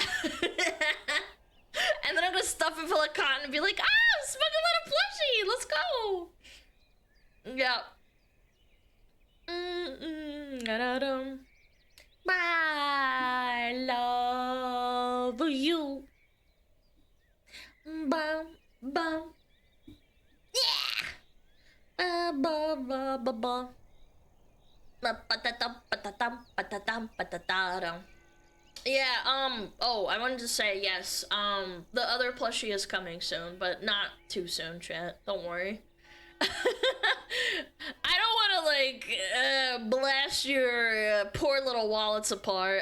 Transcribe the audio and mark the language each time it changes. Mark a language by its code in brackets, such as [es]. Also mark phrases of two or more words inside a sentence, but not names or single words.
[en] And then I'm gonna stuff it full of cotton and be like, ah, SmugAlana plushie, let's go. Yeah. I love you. Bum, bum. Yeah. Ba ba ba ba ba. Yeah, oh, I wanted to say yes, the other plushie is coming soon, but not too soon, chat. Don't worry. I don't want to, like, blast your poor little wallets apart.